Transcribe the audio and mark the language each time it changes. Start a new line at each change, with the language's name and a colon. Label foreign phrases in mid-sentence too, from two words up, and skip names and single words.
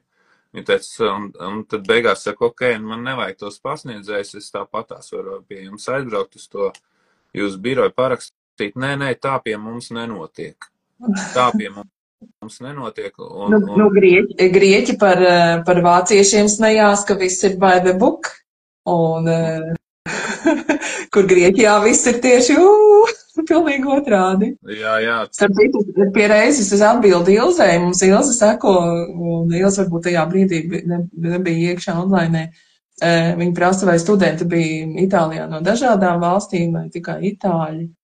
Latvian: Viņi teica, un tad beigās saka, man nevajag tos pasniedzējus, es tāpatās varu pie jums aizbraukt uz to jūsu biroju parakstīt. Nē, tā pie mums nenotiek. Tā pie mums nenotiek. Grieķi par vāciešiem smējās, ka viss ir
English: by the book,
Latvian: un kur Grieķijā viss ir tieši pilnīgi otrādi. Jā. Starp citu, pie reizes es atbildu Ilzei, mums Ilze seko, un Ilze varbūt tajā brīdī nebija iekšā online. Viņa prasa, vai studenti bija Itālijā no dažādām valstīm, vai tikai itāļi.